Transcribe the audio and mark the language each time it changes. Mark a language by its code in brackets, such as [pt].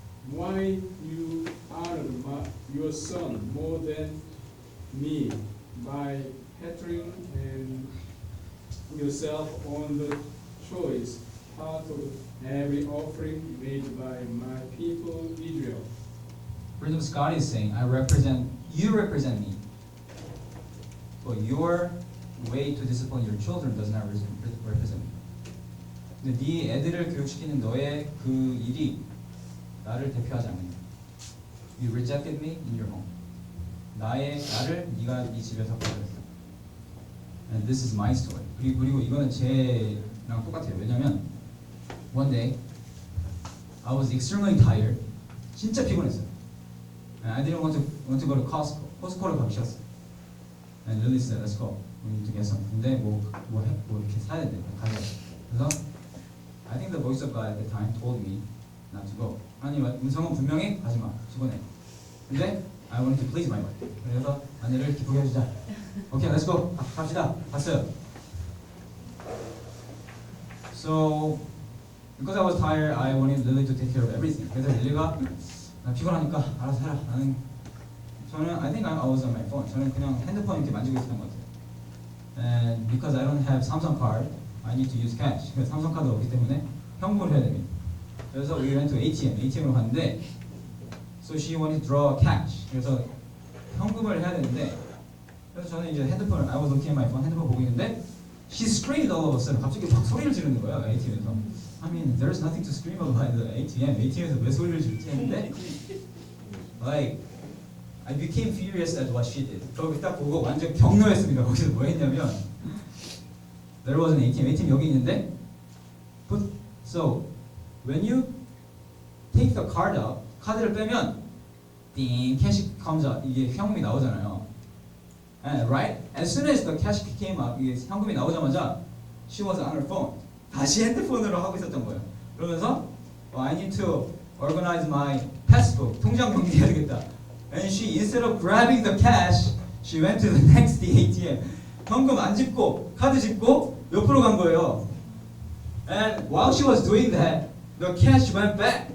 [en] Why you honor your son more than me by patterning and yourself on the choice part of every offering made by my people Israel? Pretty much God is saying, you represent me. But your way to discipline your children does not represent me. [ko] 근데 네 애들을 교육시키는 너의 그 일이 나를 대표하지 않는다. [en] You rejected me in your home. [ko] 나를 네가 네 집에서 버렸어. [en] And this is my story. [ko] 그리고 이거는 제랑 똑같아요. [en] 왜냐면 one day I was extremely tired. [ko] 진짜 피곤했어요. [en] And I didn't want to go to Costco. [ko] 코스코를 가기 싫었어. [en] And Lily said, let's go. We need to get something. [ko] 근데 뭐 이렇게 사야 돼. 가자. [en] 그래서 I think the voice of God at the time told me not to go. [ko] 하나님 음성은 분명히 가지 마. 피곤해. 근데 [en] I wanted to please my wife. [ko] 그래서 아내를 기쁘게 해주자. 오케이, [en] let's go. [ko] 갑시다. 갔어요. [en] So because I was tired, I wanted Lily to take care of everything. [ko] 그래서 릴리가 나 피곤하니까 알아서 해라. [en] I think I was on my phone. [ko] 저는 그냥 핸드폰 이렇게 만지고 있었던 것 같아요. [en] And because I don't have Samsung card, I need to use cash. [ko] 그래서 삼성 카드가 없기 때문에 현금을 해야 됩니다. [en] 그래서 we went to [ko] ATM으로 갔는데, [en] so she wanted to draw cash. [ko] 그래서 현금을 해야 되는데, 그래서 저는 이제 핸드폰을, [en] I was looking at my phone, [ko] 핸드폰 보고 있는데, [en] she screamed all of a sudden. [ko] 갑자기 막 소리를 지르는 거예요, ATM에서. [en] I mean, there's nothing to scream about the ATM. [ko] ATM에서 왜 소리를 지르지 했는데, [en] like, I became furious at what she did. [ko] 거기 딱 보고 완전 격노했습니다. 거기서 뭐 했냐면, [en] there was an ATM [ko] 여기 있는데, [en] but so when you take the card out, [ko] 카드를 빼면, 띵, [en] cash comes out. [ko] 이게 현금이 나오잖아요. [en] And right, as soon as the cash came out, [ko] 이게 현금이 나오자마자, [en] she was on her phone. [ko] 다시 핸드폰으로 하고 있었던 거예요. [en] 그러면서, I need to organize my passbook. [ko] 통장 정리해야 되겠다. [en] And she, instead of grabbing the cash, she went to the next ATM. [ko] 현금 안 짚고 카드 짚고 옆으로 간 거예요. [en] And while she was doing that, the cash went back.